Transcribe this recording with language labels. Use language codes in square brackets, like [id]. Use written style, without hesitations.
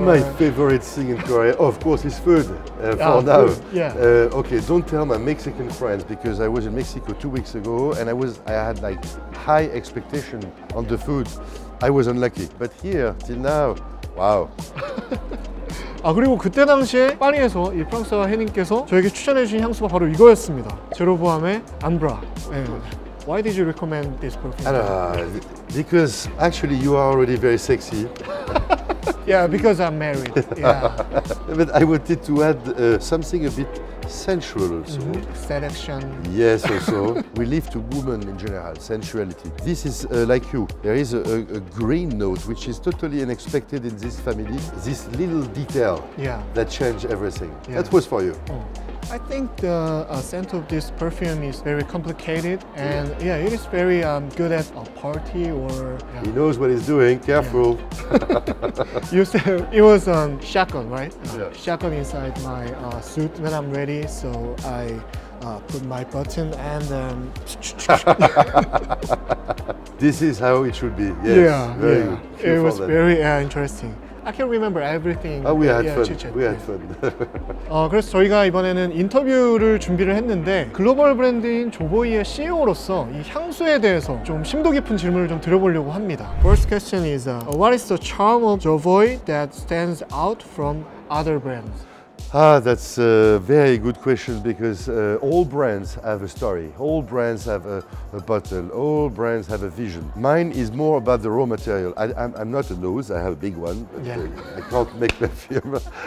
[en] My favorite thing in Korea, of course, is food. For now, food, yeah. Okay, don't tell my Mexican friends because I was in Mexico 2 weeks ago and I had like high expectation on the food. I was unlucky, but here till now, wow. [ko] 그리고 그때 당시에 파리에서 이 프랑스와 헤닌께서 저에게 추천해 주신 향수가 바로 이거였습니다. 제로보암의 암브라. [en] Why did you recommend this perfume? Because actually you are already very sexy. Yeah, because I'm married. Yeah. But I wanted to add something a bit sensual also. Seduction. Yes, also. We live to women in general, sensuality. This is like you. There is a green note which is totally unexpected in this family. This little detail that changed everything. Yeah. That was for you. I think the scent of this perfume is very complicated and it is very good at a party or... He knows what he's doing, careful. You said it was shotgun, right? Yeah. Shotgun inside my suit when I'm ready, so I put my button and... This is how it should be, yes. Very good. It was very interesting. I can't remember everything. We had fun. We had fun. [ko] 그래서 저희가 이번에는 인터뷰를 준비를 했는데 글로벌 브랜드인 조보이의 CEO로서 이 향수에 대해서 좀 심도 깊은 질문을 좀 드려보려고 합니다. [en] First question is, what is the charm of Jovoy that stands out from other brands? That's a very good question because all brands have a story, all brands have a bottle, all brands have a vision. Mine is more about the raw material. I'm not a nose, I have a big one, but I can't make perfume.